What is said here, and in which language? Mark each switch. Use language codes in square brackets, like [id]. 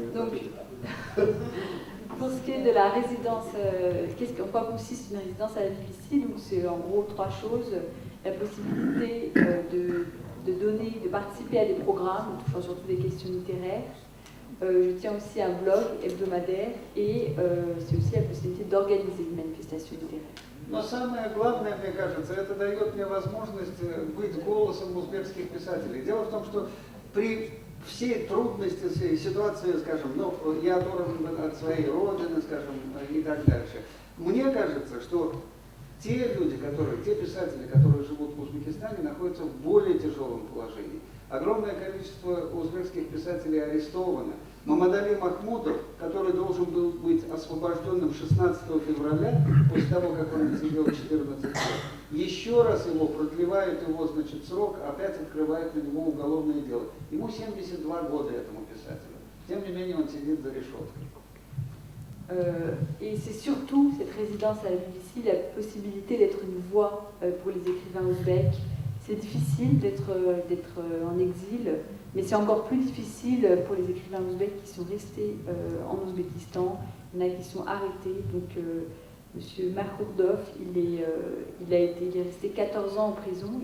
[fr] Donc, pour ce qui est de la résidence, en quoi consiste une résidence à la BBC? Donc, c'est en gros trois choses. La possibilité de participer à des programmes touchant surtout des questions littéraires. Je tiens aussi un blog hebdomadaire et c'est aussi la possibilité d'organiser une manifestation littéraire. [ru] Но самое главное, мне кажется, это дает мне возможность быть голосом узбекских писателей. Дело в том, что при всей трудности ситуации, скажем, ну, я оторван от своей родины, скажем, и так дальше, мне кажется, что те люди, те писатели, которые живут в Узбекистане, находятся в более тяжелом положении. Огромное количество узбекских писателей арестовано. Мамадали Махмудов, который должен был быть освобожденным 16 февраля, после того, как он сидел 14 лет, еще раз его продлевают его, значит, срок, опять открывают на него уголовное дело. Ему 72 года, этому писателю. Тем не менее, он сидит за решеткой. [fr] Et c'est surtout cette résidence à la BBC, la possibilité d'être une voix pour les écrivains ouzbeks. C'est difficile d'être en exil, mais c'est encore plus difficile pour les écrivains ouzbeks qui sont restés en Ouzbékistan. Il y en a qui sont arrêtés. Donc, M. Makhurdov, il est resté 14 ans en prison.